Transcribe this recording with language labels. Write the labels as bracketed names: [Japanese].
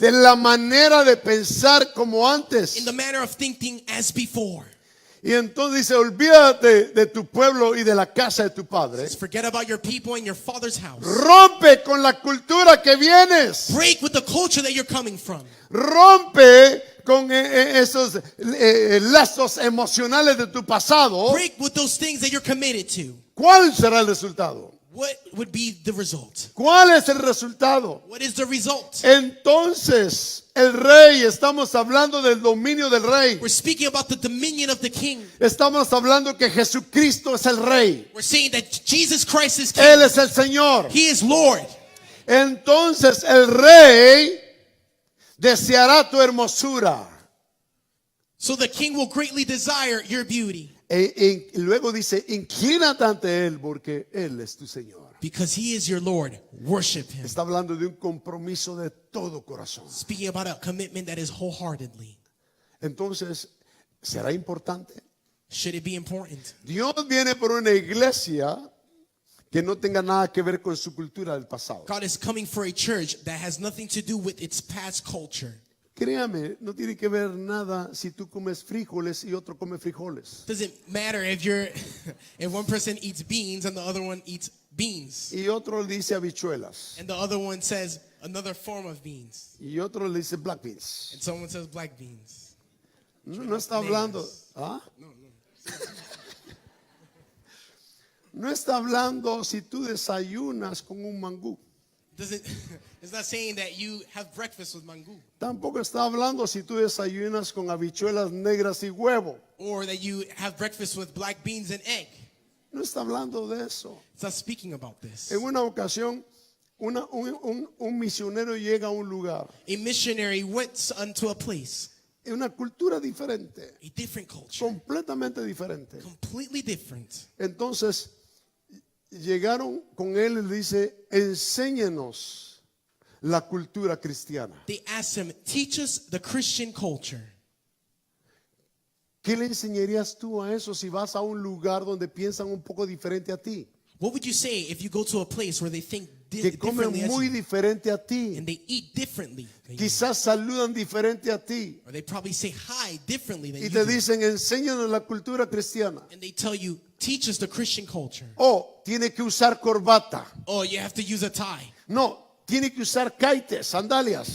[Spanish] de la manera de pensar como antes. [English] in the manner of thinking as before. [Spanish] Y entonces dice, olvídate de tu pueblo y de la casa de tu padre. [English] Just forget about your people and your father's house. [Spanish] Rompe con la cultura que vienes. [English] Break with the culture that you're coming from. [Spanish] Rompe con esos lazos emocionales de tu pasado. [English] Break with those things that you're committed to. [Spanish] ¿Cuál será el resultado? [English] What would be the result? [Spanish] ¿Cuál es el resultado? [English] What is the result? [Spanish] Entonces, el rey, estamos hablando del dominio del rey. [English] We're speaking about the dominion of the king. [Spanish] Estamos hablando que Jesucristo es el rey. [English] We're saying that Jesus Christ is [Spanish] Él [English] king. [Spanish] es el Señor. [English] He is Lord. [Spanish] Entonces, el rey deseará tu hermosura. [English] So the king will greatly desire your beauty [Spanish] Y luego dice, inclínate ante Él porque Él es tu Señor. [English] because he is your Lord. Worship him. [Spanish] Está hablando de un compromiso de todo corazón. [English] Speaking about a commitment that is wholeheartedly. [Spanish] Entonces, ¿será importante? [English] Should it be important? [Spanish] Dios viene por una iglesia que no tenga nada que ver con su cultura del pasado. [English] God is coming for a church that has nothing to do with its past culture. [Spanish] Créame, no tiene que ver nada si tú comes frijoles y otro come frijoles. [English] Doesn't matter if if one person eats beans and the other one eats beans [Spanish] Y otro le dice habichuelas. [English] and the other one says another form of beans [Spanish] Y otro le dice black beans. [English] and someone says black beans. [Spanish] No está hablando. ¿Ah? No está hablando si tú desayunas con un mangú. [English] It's not saying that you have breakfast with mango [Spanish] Tampoco está hablando si tú desayunas con habichuelas negras y huevo. [English] or that you have breakfast with black beans and egg. [Spanish] No está hablando de eso. [English] It's not speaking about this. [Spanish] En una ocasión, un misionero llega a un lugar, [English] A missionary went unto a place, [Spanish] en una cultura diferente, [English] a different culture, [Spanish] completamente diferente. [English] completely different. [Spanish] Entonces, llegaron con él y le dice, enséñenos la cultura cristiana. [English] They asked him, teach us the Christian culture. [Spanish] ¿Qué le enseñarías tú a eso si vas a un lugar donde piensan un poco diferente a ti? [English] What would you say if you go to a place where they think [Spanish] que comen [English] differently as [Spanish] muy [English] you. [Spanish] diferente a ti. [English] And they eat differently than you. [Spanish] Quizás saludan diferente a ti. [English] Or they probably say hi differently than [Spanish] Y [English] you [Spanish] te [English] do. [Spanish] dicen, enséñanos la cultura cristiana. [English] And they tell you, teach us the Christian culture. [Spanish] O tiene que usar corbata. [English] Oh, you have to use a tie. [Spanish] No, tiene que usar caites, sandalias.